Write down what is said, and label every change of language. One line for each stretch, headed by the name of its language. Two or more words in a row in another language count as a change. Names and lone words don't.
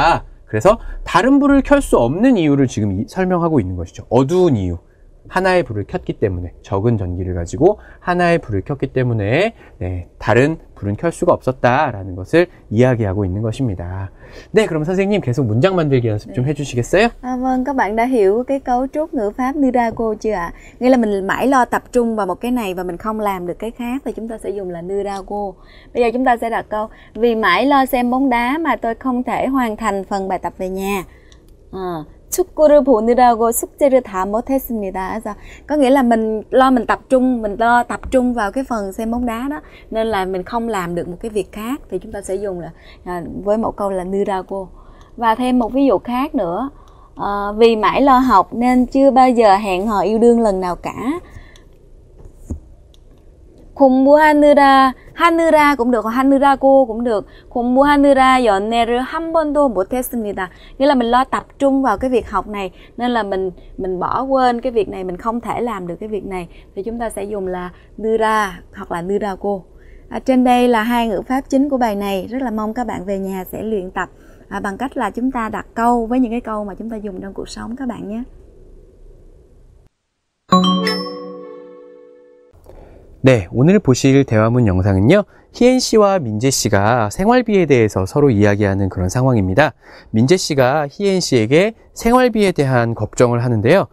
Korean: 그래서 다른 불을 켤 수 없는 이유를 지금 설명하고 있는 것이죠. 어두운 이유. 하나의 불을 켰기 때문에, 적은 전기를 가지고 하나의 불을 켰기 때문에 네, 다른 불은 켤 수가 없었다라는 것을 이야기하고 있는 것입니다. 네, 그럼 선생님 계속 문장 만들기 연습 좀 해주시겠어요?
Vietnamese: Vâng, các bạn đã hiểu cái cấu trúc ngữ pháp Nirago chưa ạ? Nghĩa là mình mãi lo tập trung vào một cái này và mình không làm được cái khác thì chúng ta sẽ dùng là Nirago. Bây giờ chúng ta sẽ đặt câu: vì mãi lo xem bóng đá mà tôi không thể hoàn thành phần bài tập về nhà.
Korean: 축구를 보느라고 숙제를 다 못했습니다.
Vietnamese: 그래서 có nghĩa là mình lo tập trung vào cái phần xem bóng đá đó nên là mình không làm được một cái việc khác thì chúng ta sẽ dùng là với một câu là Nirago. Và thêm một ví dụ khác nữa, vì mãi lo học nên chưa bao giờ hẹn hò yêu đương lần nào cả. 하느라 cũng được, hoặc 하느라고 cũng được.
Korean: 공부하느라 연애를 한 번도 못했습니다.
Vietnamese: Nghĩa là mình lo tập trung vào cái việc học này nên là mình bỏ quên cái việc này, mình không thể làm được cái việc này thì chúng ta sẽ dùng là 느라 hoặc là 느라고. Trên đây là hai ngữ pháp chính của bài này, rất là mong các bạn về nhà sẽ luyện tập bằng cách là chúng ta đặt câu với những cái câu mà chúng ta dùng trong cuộc sống các bạn nhé.
Korean: 네, 오늘 보실 대화문 영상은요, 희엔 씨와 민재 씨가 생활비에 대해서 서로 이야기하는 그런 상황입니다. 민재 씨가 희엔 씨에게 생활비에 대한 걱정을 하는데요.